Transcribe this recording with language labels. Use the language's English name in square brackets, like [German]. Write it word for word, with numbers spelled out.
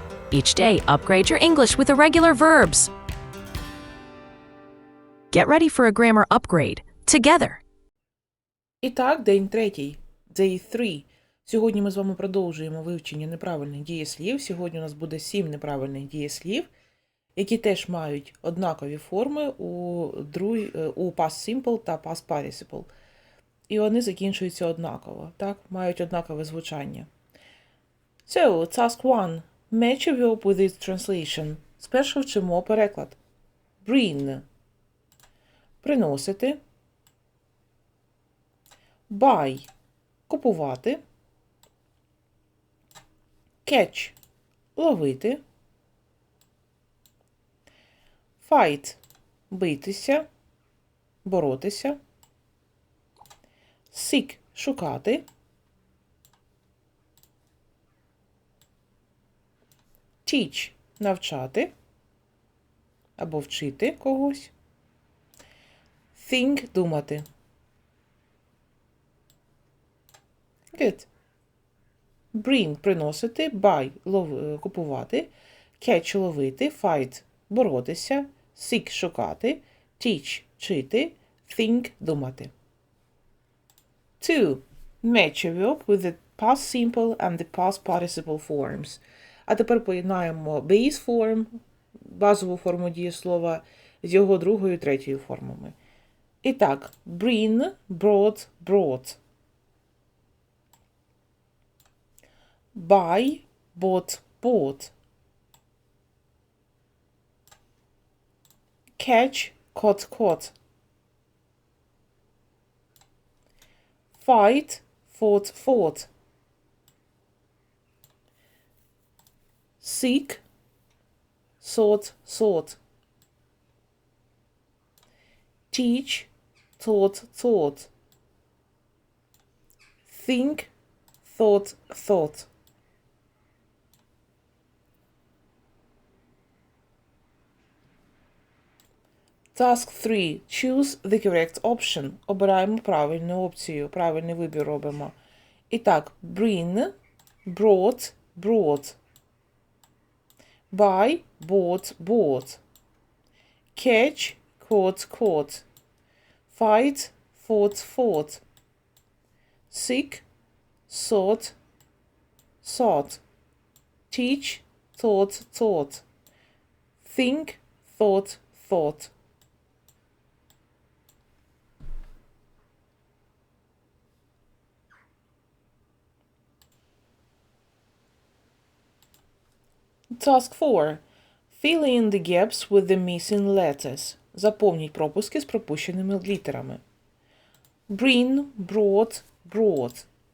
[English] Each day, upgrade your English with irregular verbs. Get ready for a grammar upgrade. Together. [Ukrainian] І так, день третій. [English] Day three. [Ukrainian] Сьогодні ми з вами продовжуємо вивчення неправильних дієслів. Сьогодні у нас буде сім неправильних дієслів, які теж мають однакові форми у, друг... у past simple та past participle. І вони закінчуються однаково, так? Мають однакове звучання. [English] So, task one. Match a verb with its translation. [Ukrainian] Спершу вчимо переклад. Bring. Приносити. Buy – купувати. Catch – ловити. Fight – битися, боротися. Seek – шукати. Teach – навчати або вчити когось. Think – думати. [English] Good. [Ukrainian] Bring – приносити, buy – лов... купувати, catch – ловити, fight – боротися, seek – шукати, teach – вчити, think – думати. [English] Two. Match a verb with the past simple and the past participle forms. [Ukrainian] А тепер поєднаємо base form, базову форму дієслова, з його другою і третьою формами. І так, [English] bring – brought, brought. Buy, bought, bought. Catch, caught, caught. Fight, fought, fought. Seek, sought, sought. Teach, taught, taught. Think, thought, thought. Task three. Choose the correct option. [Ukrainian] Обираємо правильну опцію, правильний вибір робимо. І так, [English] bring, brought, brought. Buy, bought, bought. Catch, caught, caught. Fight, fought, fought. Seek, sought, sought. Teach, taught, taught. Think, thought, thought. Task four. Fill in the gaps with the missing letters. [Ukrainian] Заповніть пропуски з пропущеними літерами. [English] Bring, brought, brought.